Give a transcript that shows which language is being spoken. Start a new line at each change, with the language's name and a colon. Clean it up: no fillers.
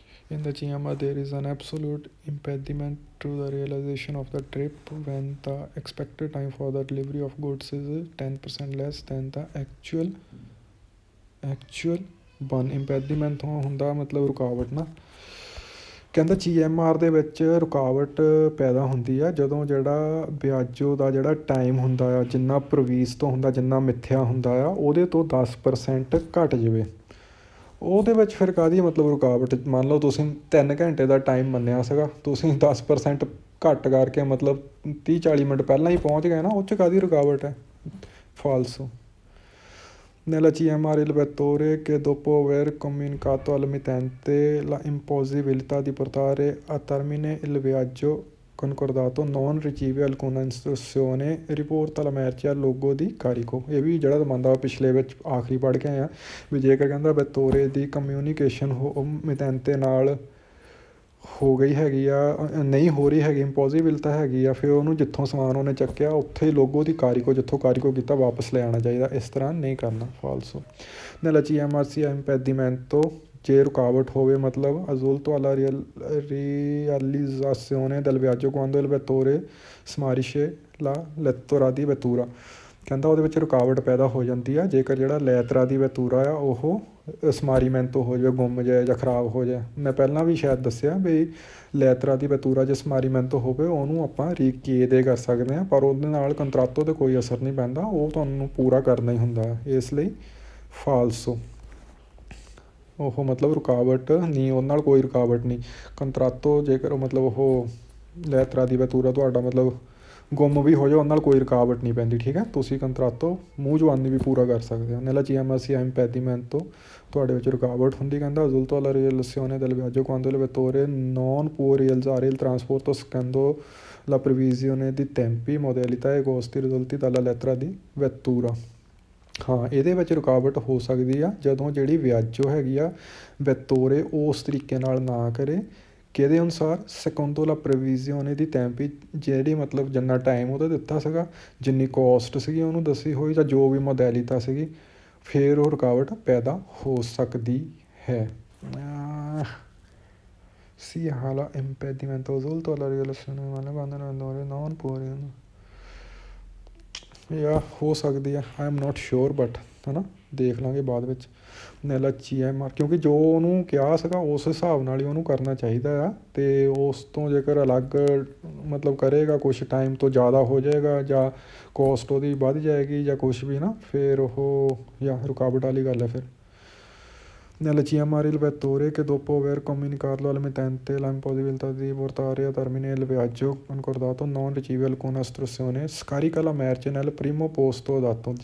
English: In the CMR, there is an absolute impediment to the realization of the trip when the expected time for the delivery of goods is 10% less than the actual one।
Punjabi: impediment ਹੁੰਦਾ ਮਤਲਬ ਰੁਕਾਵਟ ਨਾ। ਕਹਿੰਦਾ CMR ਦੇ ਵਿੱਚ ਰੁਕਾਵਟ ਪੈਦਾ ਹੁੰਦੀ ਆ ਜਦੋਂ ਜਿਹੜਾ ਵਿਆਜੋ ਦਾ ਜਿਹੜਾ ਟਾਈਮ ਹੁੰਦਾ ਆ, ਜਿੰਨਾ ਪ੍ਰਵੀਸ ਤੋਂ ਹੁੰਦਾ, ਜਿੰਨਾ ਮਿੱਥਿਆ ਹੁੰਦਾ ਆ, ਉਹਦੇ ਤੋਂ 10% ਘੱਟ ਜਾਵੇ। ਉਹਦੇ ਵਿੱਚ ਫਿਰ ਕਾਹਦੀ ਮਤਲਬ ਰੁਕਾਵਟ। ਮੰਨ ਲਓ ਤੁਸੀਂ 3 ਘੰਟੇ ਦਾ ਟਾਈਮ ਮੰਨਿਆ ਸੀਗਾ, ਤੁਸੀਂ 10% ਘੱਟ ਕਰਕੇ ਮਤਲਬ 30-40 ਮਿੰਟ ਪਹਿਲਾਂ ਹੀ ਪਹੁੰਚ ਗਏ ਨਾ, ਉਹ 'ਚ ਕਾਹਦੀ ਰੁਕਾਵਟ ਹੈ। ਫਾਲਸੋ।
Italian: Nella CMR il vettore che dopo aver comunicato al mittente la impossibilità di portare a termine il viaggio concordato non riceve alcuna istruzione riporta la merce al luogo di carico।
Punjabi: ਇਹ ਵੀ ਜਿਹੜਾ ਦਮਾਂਦਾ ਪਿਛਲੇ ਵਿੱਚ ਆਖਰੀ ਪੜ੍ਹ ਕੇ ਆਏ ਆ ਵੀ ਜੇਕਰ ਕਹਿੰਦਾ ਵੈਤੋਰੇ ਦੀ ਕਮਿਊਨੀਕੇਸ਼ਨ ਮਿਤੈਂਤੇ ਨਾਲ ਹੋ ਗਈ ਹੈਗੀ ਆ, ਨਹੀਂ ਹੋ ਰਹੀ ਹੈਗੀ, ਇੰਪੋਸੀਬਿਲਤਾ ਹੈਗੀ ਆ, ਫਿਰ ਉਹਨੂੰ ਜਿੱਥੋਂ ਸਮਾਨ ਉਹਨੇ ਚੱਕਿਆ ਉੱਥੇ ਹੀ ਲੋਗੋ ਦੀ ਕਾਰੀਕੋ, ਜਿੱਥੋਂ ਕਾਰੀਕੋ ਕੀਤਾ ਵਾਪਸ ਲੈ ਆਉਣਾ ਚਾਹੀਦਾ। ਇਸ ਤਰ੍ਹਾਂ ਨਹੀਂ ਕਰਨਾ। ਫਾਲਸੋ।
Italian: nella CMR si ha impedimento
Punjabi: ਜੇ ਰੁਕਾਵਟ ਹੋਵੇ ਮਤਲਬ
Italian: assolto alla realizzazione del viaggio quando il vettore smarrisce la lettera di vettura।
Punjabi: ਕਹਿੰਦਾ ਉਹਦੇ ਵਿੱਚ ਰੁਕਾਵਟ ਪੈਦਾ ਹੋ ਜਾਂਦੀ ਆ ਜੇਕਰ ਜਿਹੜਾ ਲੈਤਰਾ ਦੀ ਵੈਤੂਰਾ ਆ ਉਹ ਸਮਾਰੀਮੈਂਟੋ ਹੋ ਜਾਵੇ, ਗੁੰਮ ਜਾਏ ਜਾਂ ਖ਼ਰਾਬ ਹੋ ਜਾਏ। ਮੈਂ ਪਹਿਲਾਂ ਵੀ ਸ਼ਾਇਦ ਦੱਸਿਆ ਵੀ ਲੈਤਰਾ ਦੀ ਵੈਤੂਰਾ ਜੇ ਸਮਾਰੀਮੈਂਟੋ ਹੋਵੇ ਉਹਨੂੰ ਆਪਾਂ ਰੀਕੇਦੇ ਕਰ ਸਕਦੇ ਹਾਂ, ਪਰ ਉਹਦੇ ਨਾਲ ਕੰਟਰਾਤੋ 'ਤੇ ਕੋਈ ਅਸਰ ਨਹੀਂ ਪੈਂਦਾ, ਉਹ ਤੁਹਾਨੂੰ ਪੂਰਾ ਕਰਨਾ ਹੀ ਹੁੰਦਾ। ਇਸ ਲਈ ਫਾਲਸੋ। ਉਹ ਮਤਲਬ ਰੁਕਾਵਟ ਨਹੀਂ, ਉਹਦੇ ਨਾਲ ਕੋਈ ਰੁਕਾਵਟ ਨਹੀਂ। ਕੰਟਰਾਤੋ ਜੇਕਰ ਮਤਲਬ ਉਹ ਲੈਤਰਾ ਦੀ ਵੈਤੂਰਾ ਤੁਹਾਡਾ ਮਤਲਬ ਗੁੰਮ ਵੀ ਹੋ ਜਾਓ, ਉਹਦੇ ਨਾਲ ਕੋਈ ਰੁਕਾਵਟ ਨਹੀਂ ਪੈਂਦੀ। ਠੀਕ ਹੈ, ਤੁਸੀਂ ਕੰਟਰਾਤੋ ਮੂੰਹ ਜ਼ੁਬਾਨੀ ਵੀ ਪੂਰਾ ਕਰ ਸਕਦੇ ਹੋ।
Italian: nella CMR si ha impedimento
Punjabi: ਤੁਹਾਡੇ ਵਿੱਚ ਰੁਕਾਵਟ ਹੁੰਦੀ।
Italian: ਕਹਿੰਦਾ assolto alla realizzazione del viaggio quando il vettore non può realizzare il trasporto secondo la previsione di tempi, modalità e costi risolti dalla lettera di vettura।
Punjabi: ਹਾਂ, ਇਹਦੇ ਵਿੱਚ ਰੁਕਾਵਟ ਹੋ ਸਕਦੀ ਆ ਜਦੋਂ ਜਿਹੜੀ ਵਿਆਜੋ ਹੈਗੀ ਆ ਵੈਤੋਰੇ ਉਸ ਤਰੀਕੇ ਨਾਲ ਨਾ ਕਰੇ। ਕਿਹਦੇ ਅਨੁਸਾਰ ਸੈਕੰਡੋ ਲਾ ਪ੍ਰੋਵੀਜ਼ੀਓਨੇ ਦੀ ਟੈਂਪੀ, ਜਿਹੜੀ ਮਤਲਬ ਜਿੰਨਾ ਟਾਈਮ ਉਹਦਾ ਦਿੱਤਾ ਸੀਗਾ, ਜਿੰਨੀ ਕੋਸਟ ਸੀਗੀ ਉਹਨੂੰ ਦੱਸੀ ਹੋਈ, ਜਾਂ ਜੋ ਵੀ ਮੋਡੈਲਿਟਾ ਸੀਗੀ, ਫਿਰ ਉਹ ਰੁਕਾਵਟ ਪੈਦਾ ਹੋ ਸਕਦੀ ਹੈ।
Italian: ਸੀ ਹਾਲਾ ਇੰਪੈਡੀਮੈਂਟੋ assolto alla realizzazione quando il vettore non può
Punjabi: ਜਾਂ ਹੋ ਸਕਦੀ ਆ,
English: I am not sure, but
Punjabi: ਹੈ ਨਾ, ਦੇਖ ਲਾਂਗੇ ਬਾਅਦ ਵਿੱਚ। nella CMR ਕਿਉਂਕਿ ਜੋ ਉਹਨੂੰ ਕਿਹਾ ਸੀਗਾ ਉਸ ਹਿਸਾਬ ਨਾਲ ਹੀ ਉਹਨੂੰ ਕਰਨਾ ਚਾਹੀਦਾ ਆ, ਅਤੇ ਉਸ ਤੋਂ ਜੇਕਰ ਅਲੱਗ ਮਤਲਬ ਕਰੇਗਾ, ਕੁਛ ਟਾਈਮ ਤੋਂ ਜ਼ਿਆਦਾ ਹੋ ਜਾਏਗਾ ਜਾਂ ਕੋਸਟ ਉਹਦੀ ਵੱਧ ਜਾਏਗੀ ਜਾਂ ਕੁਛ ਵੀ ਨਾ, ਫਿਰ ਉਹ ਜਾਂ ਰੁਕਾਵਟ ਵਾਲੀ ਗੱਲ ਹੈ।
Italian: ਫਿਰ nella CMR il vettore che dopo aver comunicato al mittente la impossibilità di portare a termine il viaggio concordato non riceve alcuna istruzione scarica la merce nel primo posto dato।